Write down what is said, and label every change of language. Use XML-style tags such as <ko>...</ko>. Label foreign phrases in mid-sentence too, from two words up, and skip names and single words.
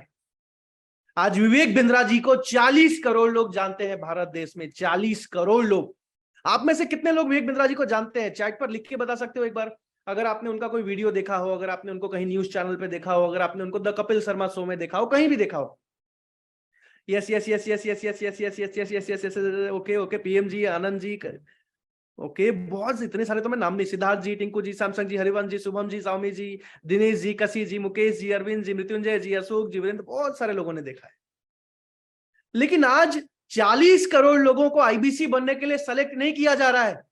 <hi>आज विवेक बिंद्रा जी को 40 करोड़ लोग जानते हैं भारत देश में, 40 करोड़ लोग। आप में से कितने लोग विवेक बिंद्रा जी को जानते हैं? चैट पर लिख के बता सकते हो एक बार। अगर आपने उनका कोई वीडियो देखा हो, अगर आपने उनको कहीं न्यूज चैनल पे देखा हो, अगर आपने उनको द कपिल शर्मा शो में देखा हो, कहीं भी देखा हो।</hi> <en>यस यस यस यस यस यस यस यस यस यस यस यस यस। okay okay,</en> <hi>पीएम जी, आनंद जी, ओके, बहुत इतने सारे तो मैं नाम नहीं। सिद्धार्थ जी, टिंकू जी, सैमसंग जी, हरिवंश जी, शुभम जी, सौमी जी, दिनेश जी, कसी जी, मुकेश जी, अरविंद जी, मृत्युंजय जी, अशोक जी, वीरेंद्र, बहुत सारे लोगों ने देखा है। लेकिन आज 40 करोड़ लोगों को आईबीसी बनने के लिए सेलेक्ट नहीं किया जा रहा है।</hi>